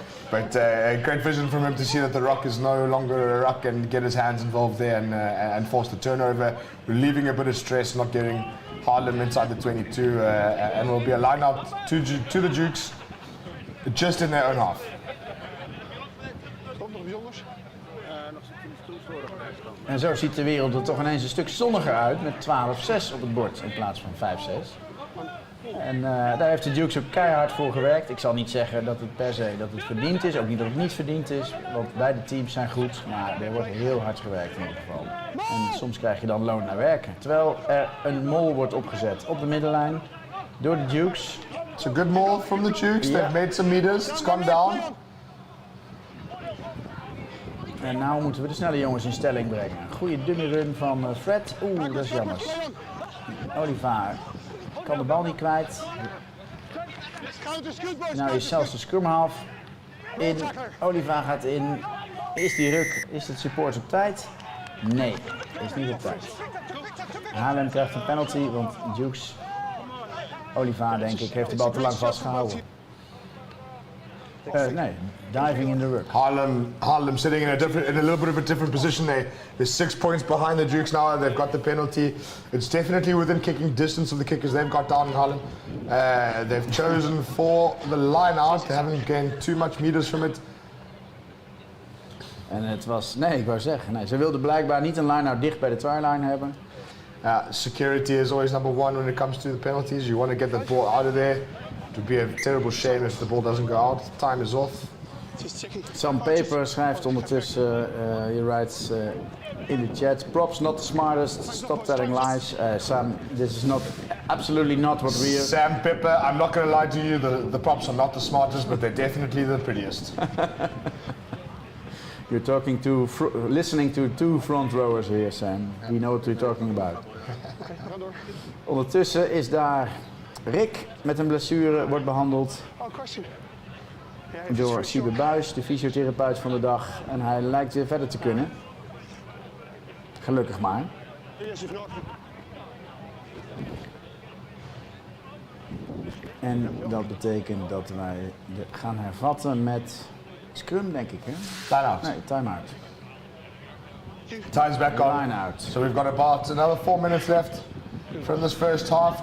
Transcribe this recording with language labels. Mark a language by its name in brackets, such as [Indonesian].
[English] But great vision from him to see that the ruck is no longer a ruck and get his hands involved there and force the turnover, relieving a bit of stress, not getting Haarlem inside the 22, and will be a line out to the Dukes just in their own half. [Dutch] En zo ziet de wereld er toch ineens een stuk zonniger uit met 12-6 op het bord in plaats van 5-6. En daar heeft de Dukes ook keihard voor gewerkt. Ik zal niet zeggen dat het per se dat het verdiend is, ook niet dat het niet verdiend is, want beide teams zijn goed, maar er wordt heel hard gewerkt in ieder geval. En soms krijg je dan loon naar werken. Terwijl er een mol wordt opgezet op de middenlijn door de Dukes. [English] It's a good move from the Dukes. They've made some meters. It's gone down. [Dutch] En nou moeten we de snelle jongens in stelling brengen. Goede dummy run van Fred. Oeh, dat is jammer. Olivaar kan de bal niet kwijt. Nou is zelfs de scrum half in. Olivaar gaat in. Is die ruk, is het support op tijd? Nee, is niet op tijd. Haarlem krijgt een penalty, want Dukes, Olivaar denk ik, heeft de bal te lang vastgehouden. Nee, [English] diving in the ruck. Haarlem sitting in a little bit of a different position. They're 6 points behind the Dukes now. They've got the penalty. It's definitely within kicking distance of the kickers they've got down in Haarlem. They've chosen for the line out. They haven't gained too much meters from it. [Dutch] En het was, nee, ik wou zeggen, nee, ze wilden blijkbaar niet een line-out dicht bij de try-line hebben. [English] Security is always number one when it comes to the penalties. You want to get that ball out of there. It would be a terrible shame if the ball doesn't go out. Time is off. [Dutch] Sam Paper schrijft ondertussen, [English] he writes in the chat, props not the smartest, stop telling lies. Sam, this is absolutely not what we are. Sam Pepper, I'm not going to lie to you, the props are not the smartest, but they're definitely the prettiest. You're listening to two front rowers here, Sam. We know what we're talking about. [Dutch] Ondertussen is daar Rick met een blessure, wordt behandeld door Siebe Buijs, de fysiotherapeut van de dag. En hij lijkt weer verder te kunnen. Gelukkig maar. En dat betekent dat wij gaan hervatten met scrum, denk ik, hè? [English] Time-out. [Dutch] Nee, time-out. [English] Time's back on. Line out. So we've got about another 4 minutes left from this first half.